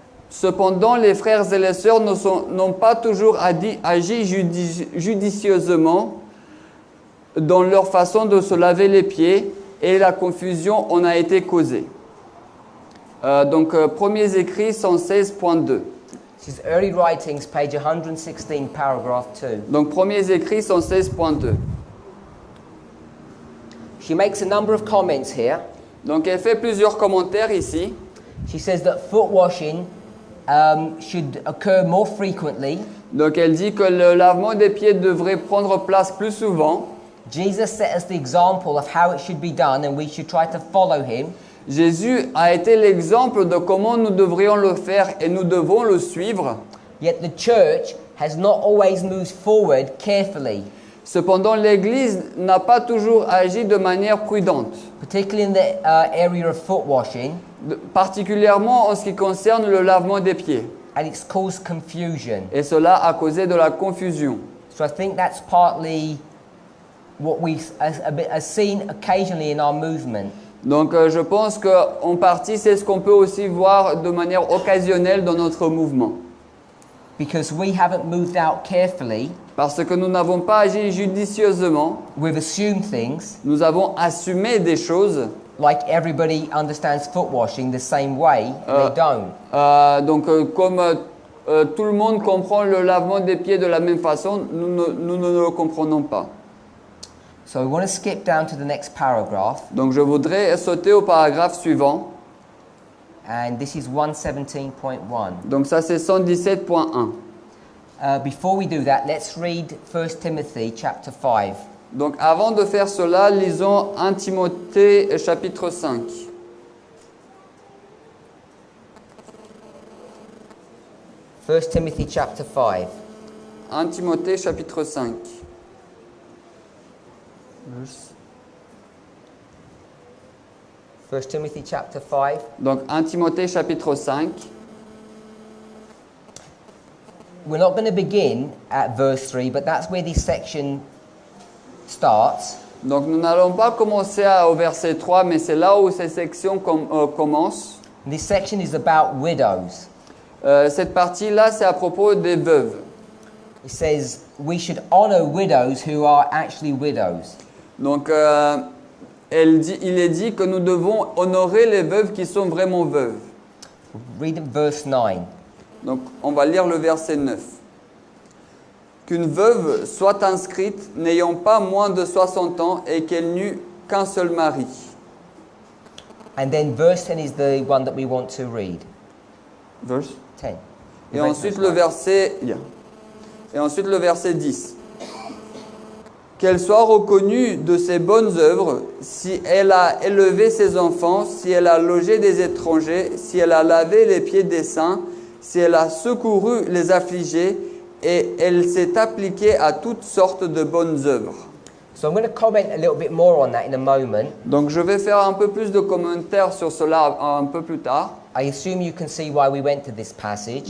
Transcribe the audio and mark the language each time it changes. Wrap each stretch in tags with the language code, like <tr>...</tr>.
<fr>Cependant, les frères et les sœurs n'ont pas toujours agi judicieusement dans leur façon de se laver les pieds et la confusion en a été causée. Premiers écrits 116.2.</fr> <en>This is Early Writings, page 116, paragraph 2.</en> <fr>Donc, premiers écrits 116.2.</fr> <en>She makes a number of comments here.</en> <fr>Donc, elle fait plusieurs commentaires ici.</fr> <en>She says that foot washing should occur more frequently.</en> <fr>Donc, elle dit que le lavement des pieds devrait prendre place plus souvent.</fr> <en>Jesus set us the example of how it should be done, and we should try to follow him.</en> <fr>Jésus a été l'exemple de comment nous devrions le faire et nous devons le suivre.</fr> <en>Yet the church has not always moved forward carefully,</en> <fr>Cependant, l'Église n'a pas toujours agi de manière prudente,</fr> <en>particularly in the area of foot washing,</en> <fr>particulièrement en ce qui concerne le lavement des pieds.</fr> <en>and it's caused confusion.</en> <fr>Et cela a causé de la confusion.</fr> <en>So I think that's partly what we are seen occasionally in our movement.</en> <fr>Donc je pense qu'en partie, c'est ce qu'on peut aussi voir de manière occasionnelle dans notre mouvement.</fr> <en>Because we haven't moved out carefully,</en> <fr>Parce que nous n'avons pas agi judicieusement,</fr> <en>we've assumed things</en> <fr>nous avons assumé des choses.</fr> <en>like everybody understands foot washing the same way, and they don't.</en> <fr>Comme tout le monde comprend le lavement des pieds de la même façon, nous ne le comprenons pas.</fr> <en>So we want to skip down to the next paragraph,</en> <fr>Donc je voudrais sauter au paragraphe suivant.</fr> <en>and this is 117.1.</en> <fr>Donc ça c'est 117.1.</fr> <en>Before we do that, let's read 1 Timothy chapter 5.</en> <fr>Donc avant de faire cela, lisons 1 Timothée chapitre 5.</fr> <en>First Timothy chapter 5.</en> <fr>1 Timothée chapitre 5.</fr> <en>1 Timothy chapter 5.</en> <fr>Donc 1 Timothée chapitre 5.</fr> <en>We're not going to begin at verse 3, but that's where this section starts.</en> <fr>Donc nous n'allons pas commencer au verset 3, mais c'est là où cette section commence.</fr> <en>This section is about widows.</en> <fr>Cette partie-là, c'est à propos des veuves.</fr> <en>It says we should honor widows who are actually widows.</en> <fr>Donc il est dit que nous devons honorer les veuves qui sont vraiment veuves.</fr> <en>Read verse 9.</en> <fr>Donc on va lire le verset 9. Qu'une veuve soit inscrite n'ayant pas moins de 60 ans et qu'elle n'eût qu'un seul mari.</fr> <en>And then verse 10 is the one that we want to read. Verse. 10.</en> <fr>Et ensuite le verset, et ensuite le verset 10. Qu'elle soit reconnue de ses bonnes œuvres, si elle a élevé ses enfants, si elle a logé des étrangers, si elle a lavé les pieds des saints, si elle a secouru les affligés, et elle s'est appliquée à toutes sortes de bonnes œuvres.</fr> <en>So I'm going to comment a little bit more on that in a moment.</en> <fr>Donc je vais faire un peu plus de commentaires sur cela un peu plus tard.</fr> <en>I assume you can see why we went to this passage.</en>